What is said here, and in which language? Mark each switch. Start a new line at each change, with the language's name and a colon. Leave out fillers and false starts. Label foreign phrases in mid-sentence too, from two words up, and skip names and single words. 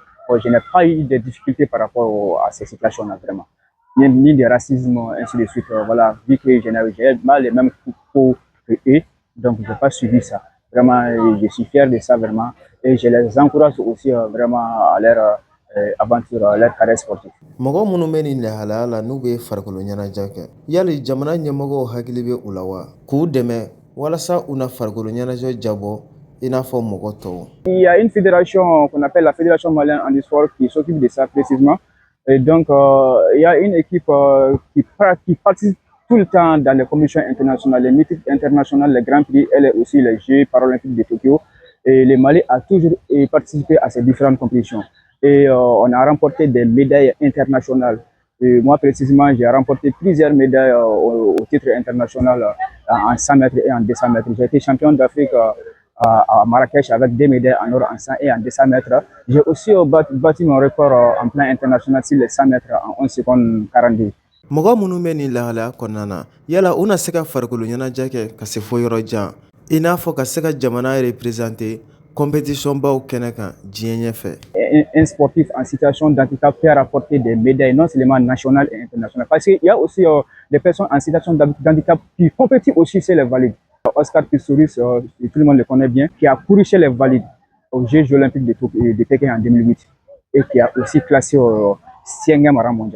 French: Je n'ai pas eu de difficultés par rapport à ces situations-là, vraiment. Ni de racisme, ainsi de suite. Voilà, vu que j'ai mal les mêmes coups que eux, donc je n'ai pas suivi ça. Vraiment, je suis fier de ça, vraiment. Et je les encourage aussi vraiment à leur aventure, leur carrière sportive.
Bambara: Mɔgɔ minnu bɛ nin lahalaya la n'u bɛ farikolo ɲɛnajɛ kɛ, yali jamana ɲɛmɔgɔw hakili bɛ u la wa? K'u dɛmɛ walasa u na farikolo ɲɛnajɛ jabɔ i n'a fɔ mɔgɔ tɔw.
French: Il y a une fédération qu'on appelle la Fédération malienne handisport qui s'occupe de ça précisément. Et donc, il y a une équipe qui participe tout le temps dans les commissions internationales, les meetings internationaux, les grands prix et aussi les Jeux paralympiques de Tokyo. Et le Mali a toujours participé à ces différentes compétitions. Et on a remporté des médailles internationales. Et moi, précisément, j'ai remporté plusieurs médailles au titre international en 100 mètres et en 200 mètres. J'ai été champion d'Afrique à Marrakech avec 2 médailles en or en 100 et en 200 mètres. J'ai aussi battu mon record en plan international sur les 100 mètres en 11 secondes 42.
Bambara: Mɔgɔ minnu bɛ nin lahalaya kɔnɔna na, yala u na se ka farikolo ɲɛnajɛ kɛ ka se fo yɔrɔ jan, i n'a fɔ ka se ka jamana représenter compétition baw kɛnɛ kan diɲɛ ɲɛfɛ.
French: Un sportif en situation d'handicap peut rapporter des médailles non seulement nationales et internationales. Parce qu'il y a aussi des personnes en situation d'handicap qui compétissent aussi chez les valides. Oscar Pistorius, tout le monde le connaît bien, qui a couru chez les valides aux Jeux olympiques de Pékin en 2008 et qui a aussi classé au 5e rang mondial.